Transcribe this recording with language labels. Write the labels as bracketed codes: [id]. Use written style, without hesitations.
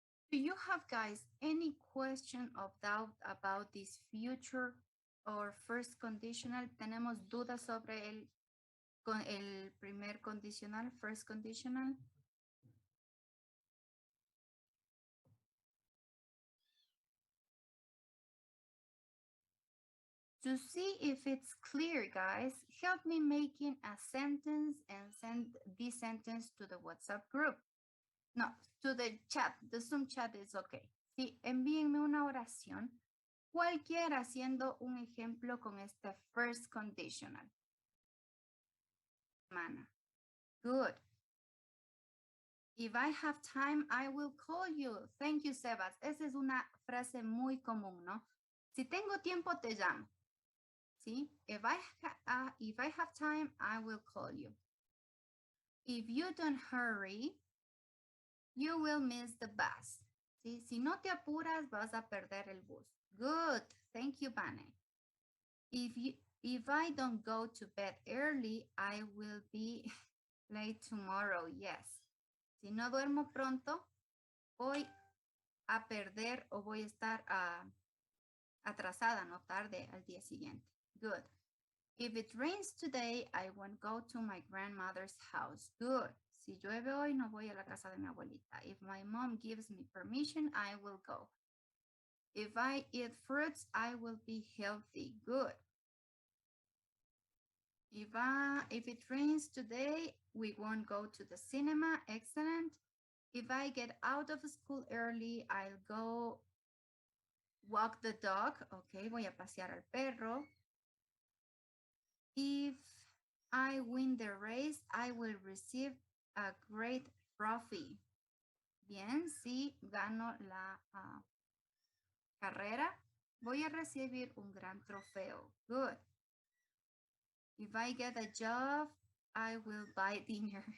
[en] Do you have, guys, any question or doubt about this future or first conditional? [es] ¿Tenemos dudas sobre el primer condicional, first conditional? [en] To see if it's clear, guys, help me making a sentence and send this sentence to the WhatsApp group. No, to the chat. The Zoom chat is okay. [es] Sí, envíenme una oración, cualquiera haciendo un ejemplo con este first conditional. [en] Good. If I have time, I will call you. Thank you, Sebas. [es] Esa es una frase muy común, ¿no? Si tengo tiempo, te llamo. ¿Sí? [en] If I have time, I will call you. If you don't hurry, you will miss the bus. [es] ¿Sí? Si no te apuras, vas a perder el bus. [en] Good. Thank you, [es] Vane. [en] If I don't go to bed early, I will be late tomorrow. Yes. [es] Si no duermo pronto, voy a perder o voy a estar atrasada, no tarde al día siguiente. [en] Good. If it rains today, I won't go to my grandmother's house. Good. [es] Si llueve hoy, no voy a la casa de mi abuelita. [en] If my mom gives me permission, I will go. If I eat fruits, I will be healthy. Good. If it rains today, we won't go to the cinema. Excellent. If I get out of school early, I'll go Walk the dog. Ok, [es] voy a pasear al perro. [en] If I win the race, I will receive a great trophy. [es] Bien, si gano la carrera, voy a recibir un gran trofeo. [en] Good. If I get a job, I will buy dinner.